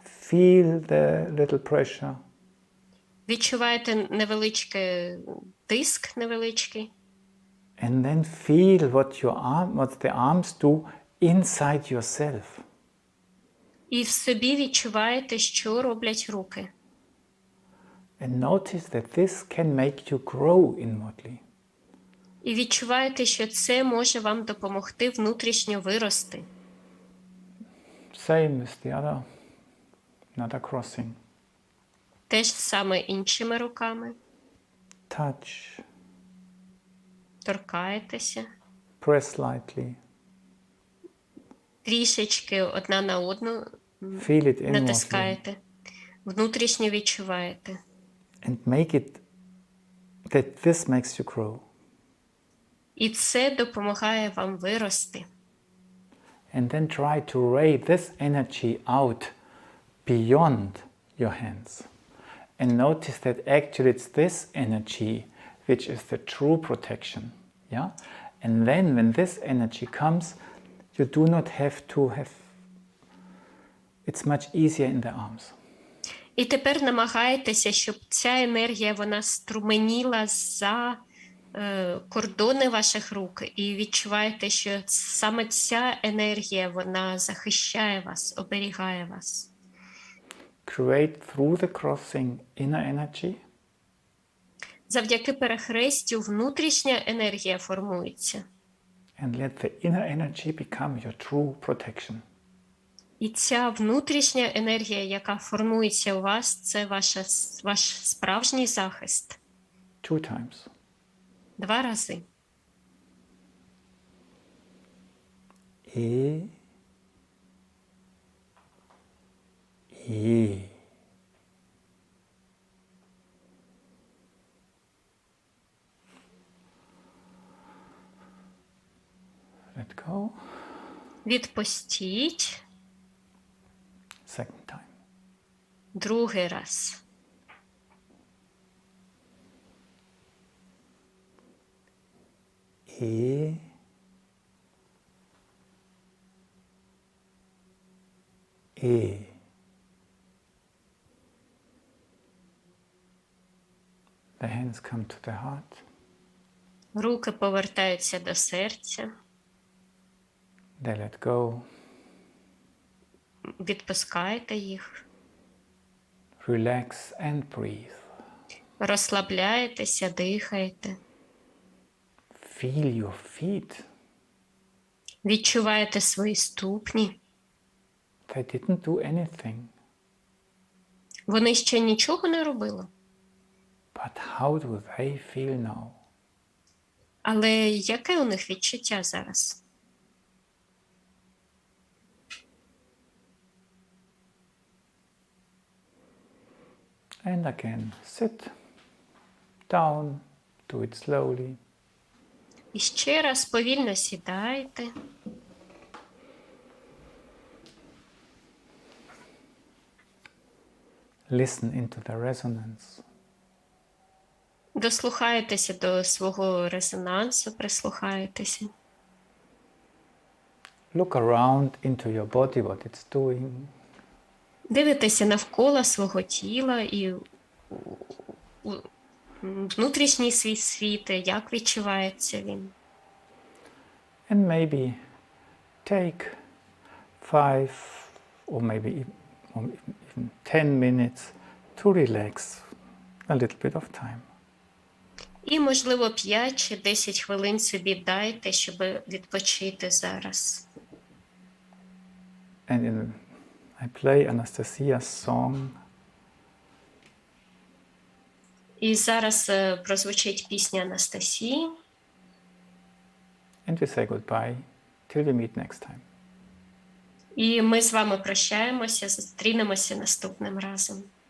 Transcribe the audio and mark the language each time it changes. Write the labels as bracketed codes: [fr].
[en] feel the little pressure, [uk] Відчуваєте невеличкий тиск, невеличкий. [en] and then feel what the arms do inside yourself. [uk] І в собі відчуваєте, що роблять руки. [en] And notice that this can make you grow inwardly. [uk] І відчуваєте, що це може вам допомогти внутрішньо вирости. [en] Same with the another crossing. [uk] Те ж саме іншими руками. [en] Touch, [uk] Торкаєтеся. [en] press lightly, [uk] Трішечки одна на одну [en] feel it inwardly, [uk] натискаєте. Внутрішньо відчуваєте. [en] and make it that this makes you grow. [uk] І це допомагає вам вирости. [en] And then try to ray this energy out beyond your hands. And notice that actually it's this energy which is the true protection. Yeah? And then when this energy comes, you do not have to have, it's much easier in the arms. [uk] І тепер намагайтеся, щоб ця енергія, вона струменіла за кордони ваших рук. І відчуваєте, що саме ця енергія, вона захищає вас, оберігає вас. [en] Create through the crossing inner energy. [uk] Завдяки перехрестю внутрішня енергія формується. [en] And let the inner energy become your true protection. [uk] І ця внутрішня енергія, яка формується у вас, це ваш справжній захист. [en] 2 times. [uk] 2 рази. E. E. [en] Let go. [uk] Відпустіть. [en] Second time. [uk] 2 раз. E. E. [en] The hands come to the heart. [uk] Руки повертаються до серця. [en] They let go. [uk] Відпускайте їх. [en] Relax and breathe. [uk] Розслабляєтеся, дихаєте. [en] Feel your feet. [uk] Відчуваєте свої ступні. [en] They didn't do anything. [uk] Вони ще нічого не робили. [en] But how do they feel now? [uk] Але яке у них відчуття зараз? [en] And again, sit down, do it slowly. [uk] І ще раз повільно сідайте. [en] Listen into the resonance. [uk] Дослухаєтеся до свого резонансу, прислухаєтеся. [en] Look around into your body, what it's doing. [uk] Дивитеся навколо свого тіла і внутрішній свій світ, як відчувається він. [en] And maybe take 5 or maybe even 10 minutes to relax a little bit of time. [uk] І, можливо, 5 чи 10 хвилин собі дайте, щоб відпочити зараз. [en] And I play Anastasia's song. [uk] І зараз прозвучить пісня Анастасії. [en] And we say goodbye till we meet next time. [uk] І ми з вами прощаємося, зустрінемося наступним разом.